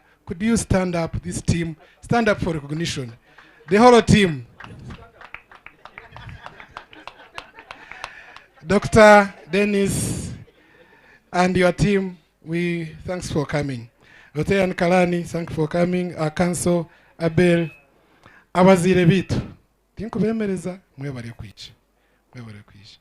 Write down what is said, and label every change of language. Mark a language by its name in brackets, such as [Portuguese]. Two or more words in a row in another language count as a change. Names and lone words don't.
[English] Could you stand up, this team? Stand up for recognition. The whole team. Dr. Dennis and your team, thanks for coming. RTN and Kalani, thanks for coming. Our council, Abel, [Nyoro] abazire bitu. Tinkubemereza mwebale kwica. Mwebale kwica.